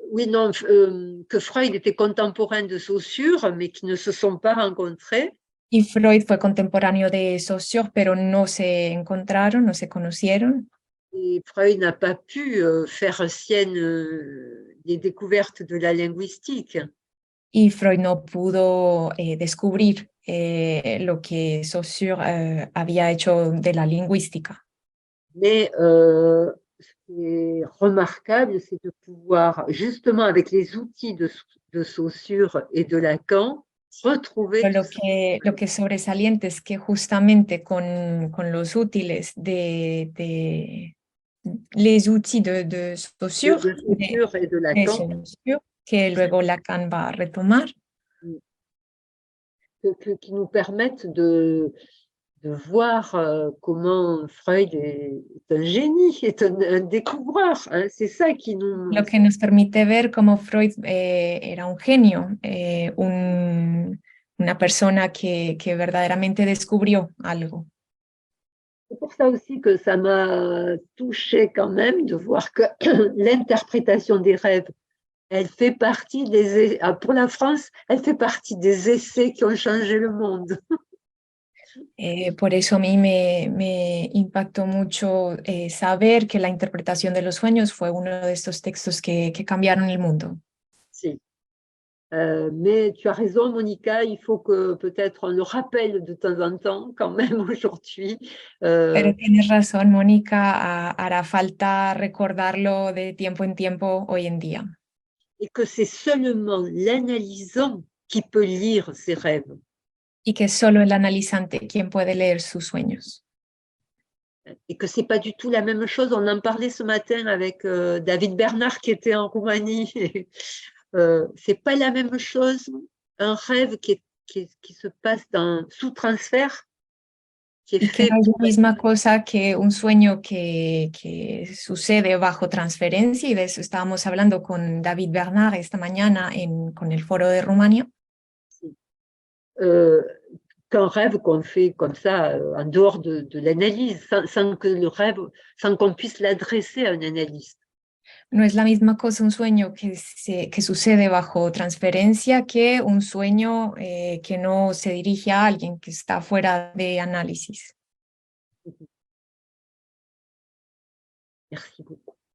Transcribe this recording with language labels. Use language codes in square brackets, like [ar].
[fr] Oui, non, que Freud était contemporain de Saussure, mais qui ne se sont pas rencontrés. [es] Y Freud fue contemporáneo de Saussure, pero no se encontraron, no se conocieron. [fr] Et Freud n'a pas pu faire sienne les découvertes de la linguistique. [es] Y Freud no pudo descubrir lo que Saussure había hecho de la lingüística. [fr] Mais ce qui est remarquable, c'est de pouvoir, justement avec les outils de Saussure et de Lacan, retrouver... [es] Lo que es sobresaliente es que justamente con los útiles [fr] les outils [es] de Saussure, [fr] et de Lacan, [es] Saussure, que luego Lacan va a retomar, [fr] qui nous permettent de voir comment Freud est un génie, est un découvreur. Hein, c'est ça qui nous... [es] Lo que nos permite ver cómo Freud era un genio, una persona que verdaderamente descubrió algo. [fr] C'est pour ça aussi que ça m'a touchée quand même de voir que l'interprétation des rêves, elle fait partie pour la France, elle fait partie des essais qui ont changé le monde. [es] Por eso a mí me impactó mucho saber que la interpretación de los sueños fue uno de estos textos que cambiaron el mundo. Sí. [fr] Mais tu as raison, Monica, il faut que peut-être on le rappelle de temps en temps, quand même aujourd'hui. [es] Pero tienes razón, Mónica, hará falta recordarlo de tiempo en tiempo hoy en día. [fr] Et que c'est seulement l'analysant qui peut lire ses rêves. [es] Y que solo el analizante quien puede leer sus sueños. [fr] Et que c'est pas du tout la même chose. On en parlait ce matin avec David Bernard qui était en Roumanie. C'est pas la même chose un rêve qui se passe sous transfert, qui est fait. [es] No es la misma cosa que un sueño que sucede bajo transferencia, y de eso estábamos hablando con David Bernard esta mañana con el foro de Rumania. [fr] Qu'un rêve qu'on fait comme ça, en dehors de l'analyse, sans que le rêve, sans qu'on puisse l'adresser à un analyste. [es] No es la misma cosa un sueño que sucede bajo transferencia que un sueño que no se dirige a alguien que está fuera de análisis. [fr] Merci beaucoup.